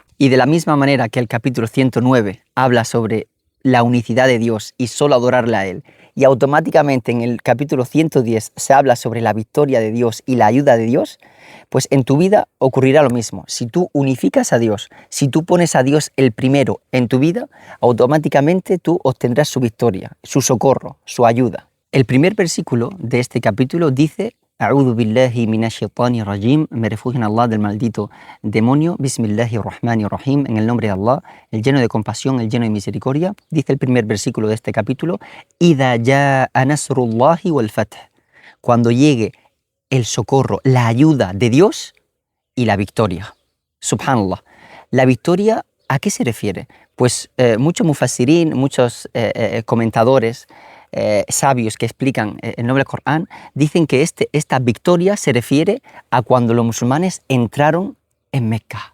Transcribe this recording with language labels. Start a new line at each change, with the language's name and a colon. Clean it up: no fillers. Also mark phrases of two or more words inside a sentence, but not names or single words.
Spanish: Y de la misma manera que el capítulo 109 habla sobre la unicidad de Dios y solo adorarle a Él, y automáticamente en el capítulo 110 se habla sobre la victoria de Dios y la ayuda de Dios, pues en tu vida ocurrirá lo mismo. Si tú unificas a Dios, si tú pones a Dios el primero en tu vida, automáticamente tú obtendrás su victoria, su socorro, su ayuda. El primer versículo de este capítulo dice:
Arabic: أعوذ بالله من الشيطان الرجيم,
Spanish: me refugio en Allah del maldito demonio, Bismillahirrahmanirrahim, en el nombre de Allah, el lleno de compasión, el lleno de misericordia. Dice el primer versículo de este capítulo:
Arabic: إذا جاء نصر الله والفتح,
Spanish: cuando llegue el socorro, la ayuda de Dios y la victoria. Subhanallah. La victoria, ¿a qué se refiere? Pues muchos mufassirín, muchos comentadores, sabios que explican el Noble Corán, dicen que esta victoria se refiere a cuando los musulmanes entraron en Mecca.